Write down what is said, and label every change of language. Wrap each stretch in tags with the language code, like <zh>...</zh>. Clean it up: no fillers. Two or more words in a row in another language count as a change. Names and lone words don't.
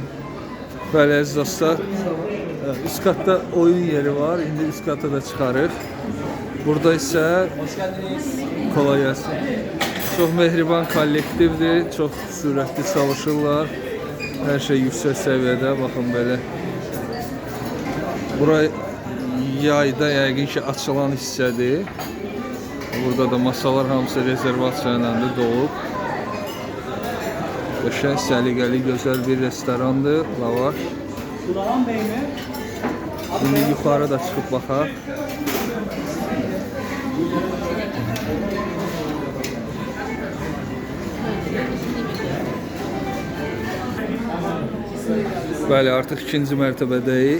<az>Böyle əziz dostlar, üst katta oyun yeri var. İndi üst kata da çıxarıq.</az> <tr>Burada ise kolay gelsin.</tr> <az>Çok mehriban kollektivdir. Çok sürətli çalışırlar.</az> <tr>Her şey yüksek seviyede. Bakın böyle.</tr> <az>Burayı yayda yəqin ki açılan hissədir. Burada da masalar hamısı rezervasiya ilə dolub. Qəşəng, səliqəli, gözəl bir restorandır. Lavaş.</az> <tr>Sulaman Bey mi?</tr> <az>Şimdi yuxarı da çıxıb baxaq. Bəli, artıq 2-ci mərtəbədəyik.</az>